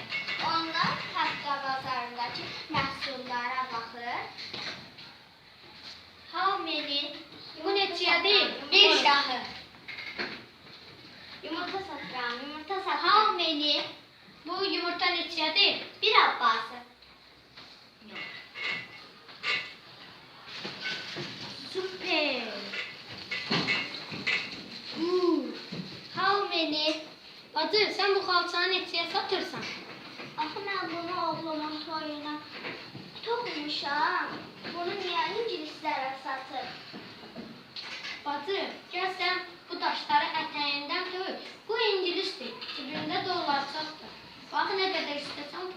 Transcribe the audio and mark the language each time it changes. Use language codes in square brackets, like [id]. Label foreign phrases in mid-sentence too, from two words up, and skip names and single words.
[az] Onlar həftə bazarındakı məhsullara baxır. [en] How many? [az] Bu neçədir? Bir şahı. Yumurta satıram, yumurta satıram. [en] How many? [az] Bu yumurta neçədir? Bir abbası. Super. [en] How many? [az] Bacı, sən bu xalçanı neçəyə satırsan? Axı mən bunu oğlumun toyuna toxumuşam. Bunu niyə ingilislərə satır? Bacı, gəl sən bu daşları ətəyindən töv. Bu ingilisdir. Cibində dollar çoxdur. Bax nə qədər üstə